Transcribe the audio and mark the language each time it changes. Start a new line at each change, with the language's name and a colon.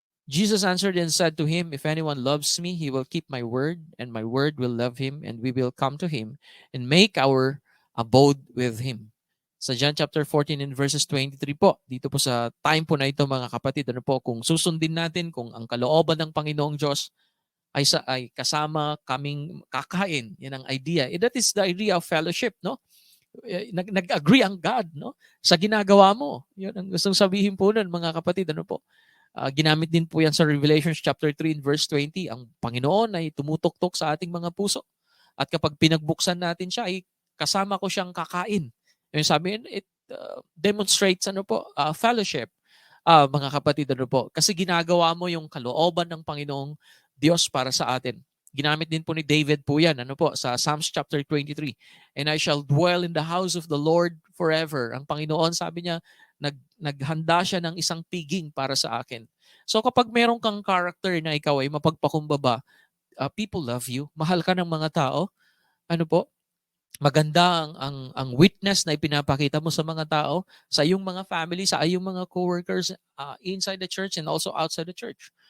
English: Jesus answered and said to him, if anyone loves me, he will keep my word, and my word will love him, and we will come to him and make our abode with him.
Filipino: Sa John chapter 14
English: and verses
Filipino: 23 po, dito po sa time po na ito mga kapatid, ano po, kung susundin natin, kung ang kalooban ng Panginoong Diyos ay kasama kaming kakain, yan ang idea.
English: That is the idea of fellowship, no?
Filipino: Nag-agree ang God, no? Sa ginagawa mo. Yun ang gustong sabihin po nun, mga kapatid, ano po. Ginamit din po yan sa Revelation chapter 3 verse 20. Ang Panginoon ay tumutok-tok sa ating mga puso. At kapag pinagbuksan natin siya, ay kasama ko siyang kakain. Yung sabi,
English: it demonstrates fellowship.
Filipino: Mga kapatid, ano po. Kasi ginagawa mo yung kalooban ng Panginoong Diyos para sa atin. Ginamit din po ni David po yan, ano po, sa Psalms chapter 23.
English: And I shall dwell in the house of the Lord forever.
Filipino: Ang Panginoon, sabi niya, naghanda siya ng isang piging para sa akin. So kapag meron kang character na ikaw ay mapagpakumbaba,
English: people love you,
Filipino: mahal ka ng mga tao, ano po, maganda ang witness na ipinapakita mo sa mga tao, sa iyong mga family, sa iyong mga coworkers
English: inside the church and also outside the church.